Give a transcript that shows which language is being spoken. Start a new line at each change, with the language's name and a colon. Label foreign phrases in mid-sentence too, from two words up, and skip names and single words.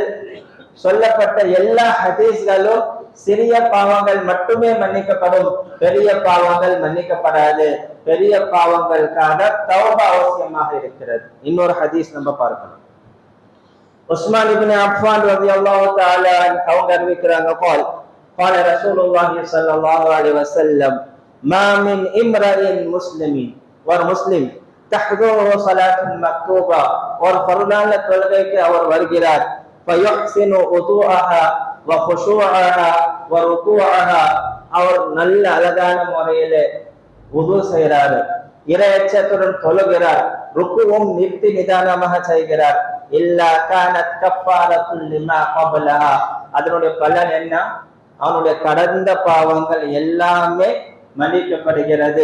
Tamil: சொல்லப்பட்ட எல்லா ஹதீஸ்களும் சிறிய பாவங்கள் மட்டுமே மன்னிக்கப்படும், பெரிய பாவங்கள் மன்னிக்கப்படாது. பெரிய பாவங்களுக்கான தௌபா அவசியமாக இருக்கிறது. இன்னொரு ஹதீஸ் நம்ம பார்க்கலாம். உஸ்மான் இப்னு அஃபான்
Arabic: رضي الله تعالى
Tamil: அவங்க அறிவிக்கிறாங்க,
Arabic: قال قال رسول الله صلى الله عليه وسلم ما من امرئ مسلم,
Tamil: ஒரு முஸ்லிம்
Arabic: تحضره صلاة مكتوبة,
Tamil: ஒரு ஃபர்லான தொழுகைக்கு அவர் வருகிறார்,
Arabic: فيحسن وضوءها وخشوعها وركوعها,
Tamil: அவர் நல்ல அழகான முறையில வுது செய்கிறார், இறையச்சத்துடன் தொழுகிறார், ருக்குவும் நிறுத்தி நிதானமாக செய்கிறார்,
Arabic: إلا كانت كفارة لما قبلها,
Tamil: அதனுடைய பலன் என்ன? அவனுடைய கடந்த பாவங்கள் எல்லாமே மன்னிக்கப்படுகிறது.